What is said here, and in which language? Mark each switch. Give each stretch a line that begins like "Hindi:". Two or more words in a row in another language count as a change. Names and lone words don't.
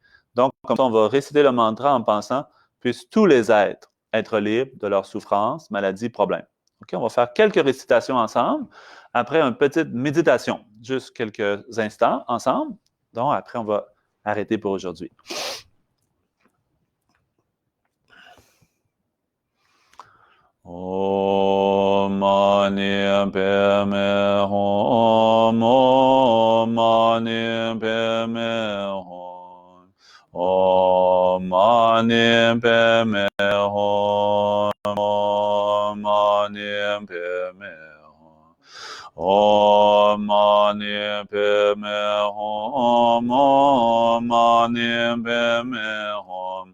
French: Donc, comme ça, on va réciter le mantra en pensant, puissent tous les êtres être libres de leurs souffrances, maladies, problèmes. OK, on va faire quelques récitations ensemble. Après, une petite méditation, juste quelques instants ensemble. Donc, après, on va arrêter pour aujourd'hui.
Sanskrit: Om Mani Padme Hum, Om Mani Padme Hum, Om Mani Padme Hum, Om Mani Padme Hum, Om Mani Padme Hum, Om Mani Padme Hum.